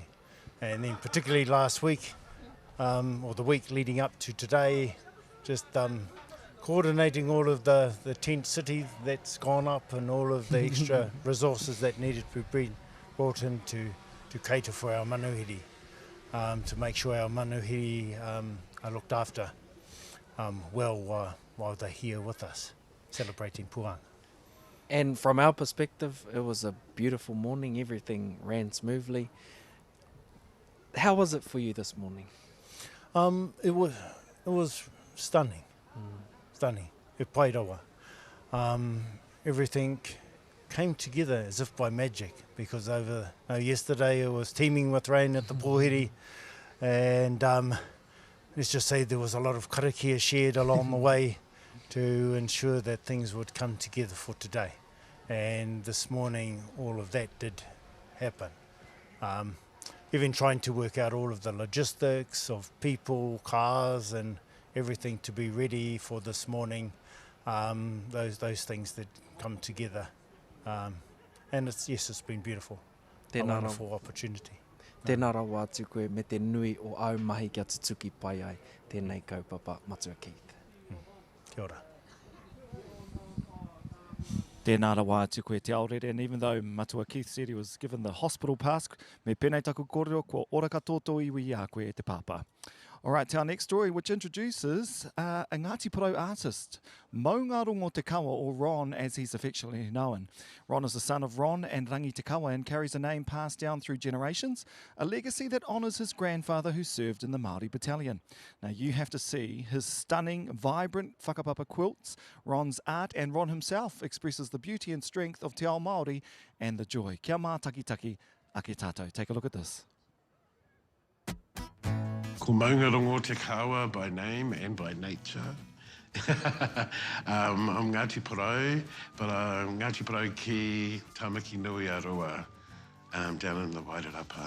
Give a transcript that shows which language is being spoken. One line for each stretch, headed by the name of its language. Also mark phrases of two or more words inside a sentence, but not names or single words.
English: And then particularly last week, or the week leading up to today, just coordinating all of the tent city that's gone up and all of the extra resources that needed to be brought in to cater for our manuhiri, to make sure our manuhiri are looked after well while they're here with us, celebrating Puanga. And from our perspective, it was a beautiful morning. Everything ran smoothly. How was it for you this morning? It was stunning, stunning.
Māori: E pai rawa.
English: Everything came together as if by magic, because yesterday it was teeming with rain at the pōhiri, and let's just say there was a lot of karakia shared along the way to ensure that things would come together for today. And this morning all of that did happen. Even trying to work out all of the logistics of people, cars and everything to be ready for this morning, those things that come together. And it's been beautiful. A wonderful opportunity.
Māori: Tēnā rawa atu koe me te nui o au mahi kia tutuki pai ai. Tēnei kaupapa, Matua Keith. Kia ora. Tēnā rawa atu koe te aorere,
English: and even though Matua Keith said he was given the hospital pass,
Māori: me pēnei taku kōrero kua ora katoto iwi a koe te pāpā.
English: All right, to our next story, which introduces a Ngāti Porou artist, Maunga Rongo Te Kawa, or Ron as he's affectionately known. Ron is the son of Ron and Rangi Te Kawa and carries a name passed down through generations, a legacy that honours his grandfather who served in the Māori battalion. Now you have to see his stunning, vibrant whakapapa quilts, Ron's art, and Ron himself expresses the beauty and strength of
Māori: te ao Māori
English: and the joy.
Māori: Kia mā takitaki ake tātou.
English: Take a look at this. Ko Maunga Rongo Te Kawa by name and by nature. I'm Ngāti Porou, but I'm Ngāti Porou ki Tamaki Nui Arawa, down in the Wairarapa.